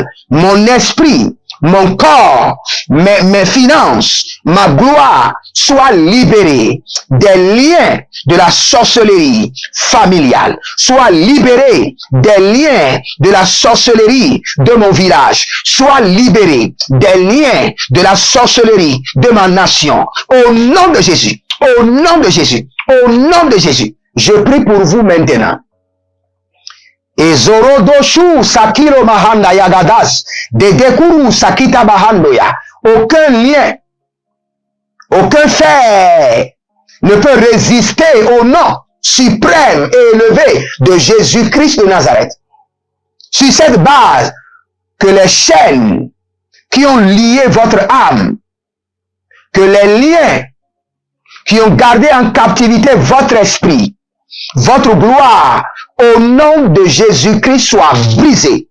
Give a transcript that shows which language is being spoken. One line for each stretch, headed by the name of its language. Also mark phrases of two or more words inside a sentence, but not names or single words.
French: Mon esprit, mon corps, mes finances, ma gloire, soient libérés des liens de la sorcellerie familiale, soient libérés des liens de la sorcellerie de mon village, soient libérés des liens de la sorcellerie de ma nation. Au nom de Jésus, au nom de Jésus, au nom de Jésus, je prie pour vous maintenant. Et Zorodoshu Sakiro Mahanda Yagadas, de Dekuru Sakita Bahandoya. Aucun lien, aucun fait ne peut résister au nom suprême et élevé de Jésus-Christ de Nazareth. Sur cette base, que les chaînes qui ont lié votre âme, que les liens qui ont gardé en captivité votre esprit, votre gloire, au nom de Jésus-Christ, soient brisés.